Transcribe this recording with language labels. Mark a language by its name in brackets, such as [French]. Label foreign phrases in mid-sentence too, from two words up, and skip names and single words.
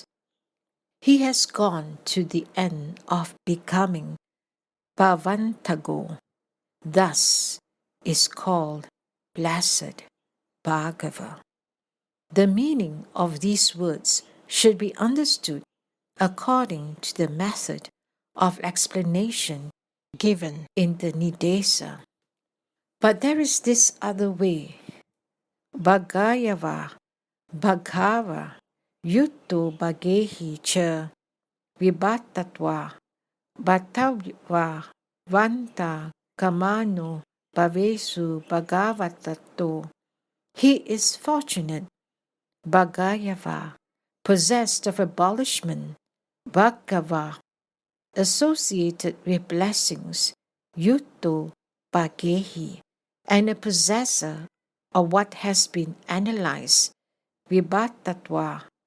[English] He has gone to the end of becoming Bhavantago, thus is called Blessed Bhagava. The meaning of these words should be understood according to the method of explanation given in the Nidesa. But there is this other way. [Pali] Bhagayava, Bhagava, Yutto Bhagehi Cha, Vibhatatva, Bhattava, Vanta, Kamano, Bhavesu, Bhagavatato. [English] He is fortunate, Bhagayava, possessed of abolishment, Bhagava, associated with blessings, [Pali] Yutto Bhagehi, [English] and a possessor of what has been analyzed, Vibhatatva.